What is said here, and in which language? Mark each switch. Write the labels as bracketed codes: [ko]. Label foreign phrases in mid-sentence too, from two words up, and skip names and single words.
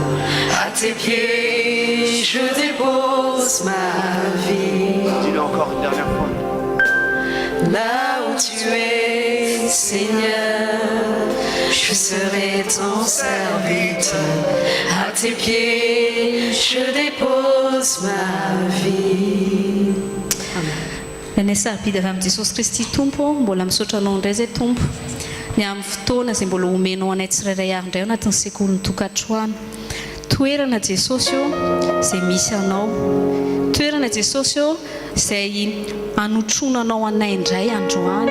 [fr] À tes pieds, je dépose ma vie. dis-le encore une dernière fois. Là où tu es, Seigneur, je serai ton serviteur. À tes pieds, je dépose ma vie. Amen. [mg] Sarobidy avy amin'i Jesosy Kristy Tompo, mbola misaotra anao indray izay Tompo. Ny amin'ny fotoana izay mbola omenao anay tsirairay avy indray ao anatin'ny sekoly tokantrano. Toerana Jesosy io izay misy anao. Toerana Jesosy io izay anotronanao anay indray androany.